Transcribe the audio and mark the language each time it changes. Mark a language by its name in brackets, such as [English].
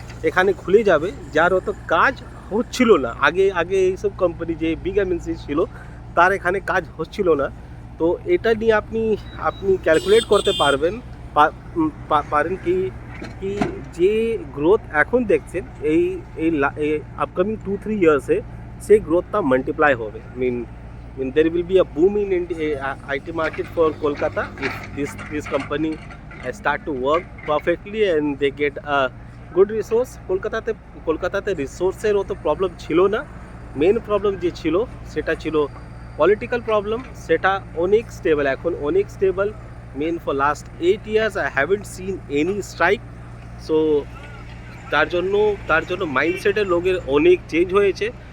[Bangla] এখানে খুলে যাবে, যার অত কাজ হচ্ছিল না। আগে আগে এইসব কোম্পানি যে বিগ এমএনসি ছিল তার এখানে কাজ হচ্ছিল না। তো এটা নিয়ে আপনি আপনি ক্যালকুলেট করতে পারবেন পারেন কি কি যে গ্রোথ এখন দেখছেন এই এই আপকামিং 2-3 ইয়ার্সে সেই গ্রোথটা মাল্টিপ্লাই হবে। [English] mean there will be a boom in IT market for Kolkata if this company start to work perfectly and they get a good resource. [Bangla] কলকাতাতে রিসোর্সের অত প্রবলেম ছিল না। মেন প্রবলেম যে ছিল সেটা ছিল পলিটিক্যাল প্রবলেম, সেটা অনেক স্টেবল, এখন অনেক stable. [English] Men for last 8 years I haven't seen any strike. [Bangla] So তার জন্য মাইন্ডসেটের লোকের অনেক চেঞ্জ হয়েছে।